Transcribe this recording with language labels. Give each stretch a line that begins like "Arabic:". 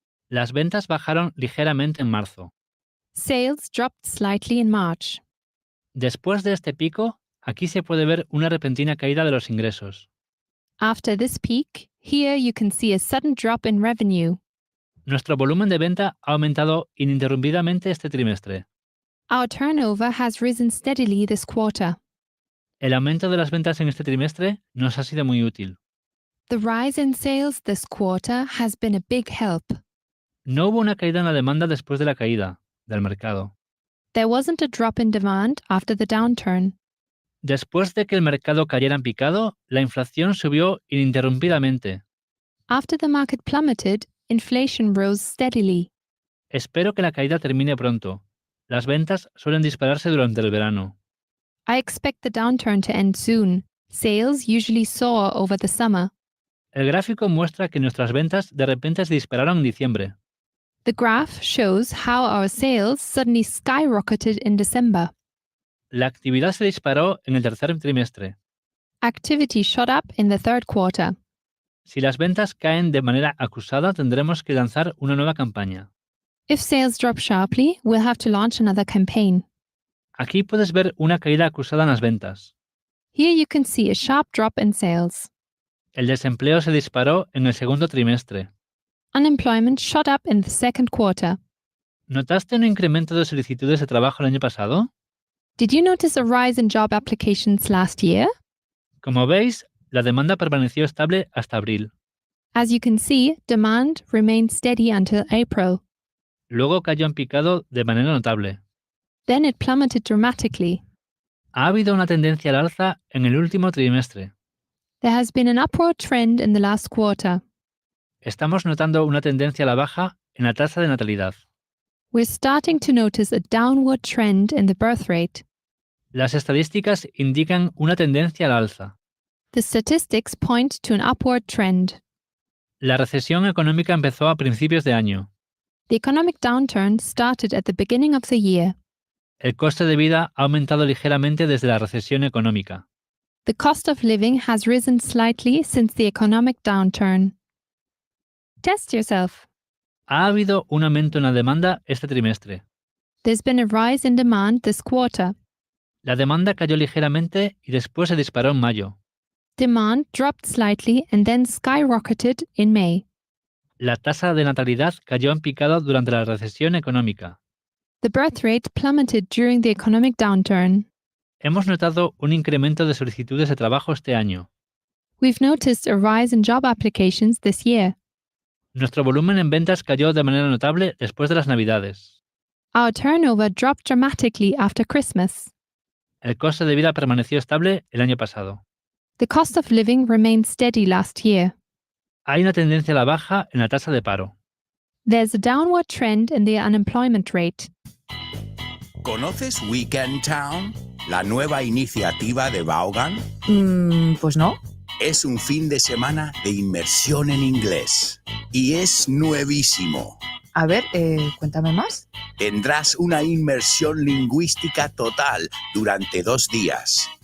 Spanish: Las ventas bajaron ligeramente en marzo.
English: Sales dropped slightly in March.
Spanish: Después de este pico, aquí se puede ver una repentina caída de los ingresos.
English: After this peak, here you can see a sudden drop in revenue.
Spanish: Nuestro volumen de venta ha aumentado ininterrumpidamente este trimestre.
English: Our turnover has risen steadily this quarter.
Spanish: El aumento de las ventas en este trimestre nos ha sido muy útil.
English: The rise in sales this quarter has been a big help.
Spanish: No hubo una caída en la demanda después de la caída del mercado.
English: There wasn't a drop in demand after the downturn.
Spanish: Después de que el mercado cayera en picado, la inflación subió ininterrumpidamente.
English: After the market plummeted, inflation rose steadily.
Spanish: Espero que la caída termine pronto. Las ventas suelen dispararse durante el verano.
English: I expect the downturn to end soon. Sales usually soar over the summer.
Spanish: El gráfico muestra que nuestras ventas de repente se dispararon en diciembre.
English: The graph shows how our sales suddenly skyrocketed in December.
Spanish: La actividad se disparó en el tercer trimestre.
English: Activity shot up in the third quarter.
Spanish: Si las ventas caen de manera acusada, tendremos que lanzar una nueva campaña.
English: If sales drop sharply, we'll have to launch another campaign.
Spanish: Aquí puedes ver una caída acusada en las ventas.
English: Here you can see a sharp drop in sales.
Spanish: El desempleo se disparó en el segundo trimestre.
English: Unemployment shot up in the second quarter.
Spanish: ¿Notaste un incremento de solicitudes de trabajo el año pasado?
English: Did you notice a rise in job applications last year?
Spanish: Como veis, la demanda permaneció estable hasta abril.
English: As you can see, demand remained steady until April.
Spanish: Luego cayó en picado de manera notable.
English: Then it plummeted dramatically.
Spanish: Ha habido una tendencia al alza en el último trimestre.
English: There has been an upward trend in the last quarter.
Spanish: Estamos notando una tendencia a la baja en la tasa de natalidad.
English: We're starting to notice a downward trend in the birth rate.
Spanish: Las estadísticas indican una tendencia al alza.
English: The statistics point to an upward trend.
Spanish: La recesión económica empezó a principios de año.
English: The economic downturn started at the beginning of the year.
Spanish: El coste de vida ha aumentado ligeramente desde la recesión económica.
English: The cost of living has risen slightly since the economic downturn. Test yourself.
Spanish: Ha habido un aumento en la demanda este trimestre.
English: There's been a rise in demand this quarter.
Spanish: La demanda cayó ligeramente y después se disparó en mayo.
English: Demand dropped slightly and then skyrocketed in May.
Spanish: La tasa de natalidad cayó en picado durante la recesión económica.
English: The birth rate plummeted during the economic downturn.
Spanish: Hemos notado un incremento de solicitudes de trabajo este año.
English: We've noticed a rise in job applications this year.
Spanish: Nuestro volumen en ventas cayó de manera notable después de las Navidades.
English: Our turnover dropped dramatically after Christmas.
Spanish: El coste de vida permaneció estable el año pasado.
English: The cost of living remained steady last year.
Spanish: Hay una tendencia a la baja en la tasa de paro.
English: There's a downward trend in the unemployment rate.
Spanish: ¿Conoces Weekend Town? La nueva iniciativa de Vaughan. Pues no. Es un fin de semana de inmersión en inglés. Y es nuevísimo. A ver, cuéntame más. Tendrás una inmersión lingüística total durante 2 días.